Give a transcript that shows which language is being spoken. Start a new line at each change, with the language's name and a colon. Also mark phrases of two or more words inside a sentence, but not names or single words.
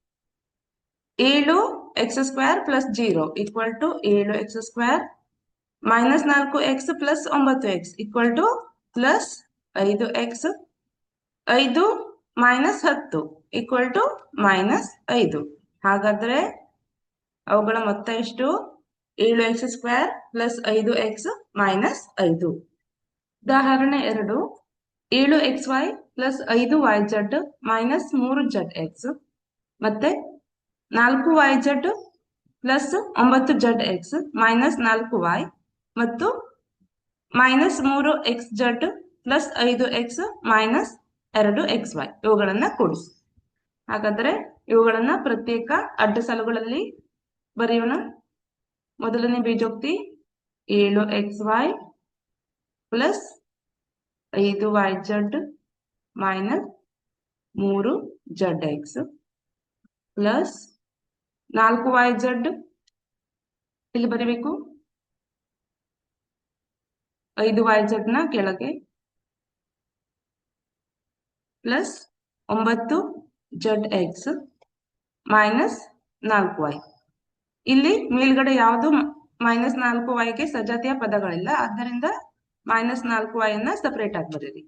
Kannada: 7x² + 0 = 7x² - 4x + 9x = +5x. 5 - 10 = -5. ಹಾಗಾದ್ರೆ ಅವುಗಳ ಮೊತ್ತ ಎಷ್ಟು? 7x² + 5x - 5. ಉದಾಹರಣೆ 2. 7xy + 5yz - 3zx ಮತ್ತೆ 4yz + 9zx - 4y ಮತ್ತು -3xz + 5x - 2xy ಇವುಗಳನ್ನ ಕೂಡಿಸಿ. ಹಾಗಾದ್ರೆ ಇವುಗಳನ್ನ ಪ್ರತ್ಯೇಕ ಅಡ್ಡ ಸಾಲುಗಳಲ್ಲಿ ಬರೆಯೋಣ. ಮೊದಲನೇ ಬೀಜೋಕ್ತಿ 7xy + 5yz - 3zx + 4yz ಇಲ್ಲಿ ಬರೀಬೇಕು. 5yz ಕೆಳಗೆ + 9zx - 4y. ಇಲ್ಲಿ ಮೇಲ್ಗಡೆ ಯಾವುದು -4yಗೆ ಸಜಾತಿಯ ಪದಗಳಿಲ್ಲ, ಆದ್ದರಿಂದ -4y ಅನ್ನ ಸಪರೇಟ್ ಆಗಿ ಬರೀರಿ.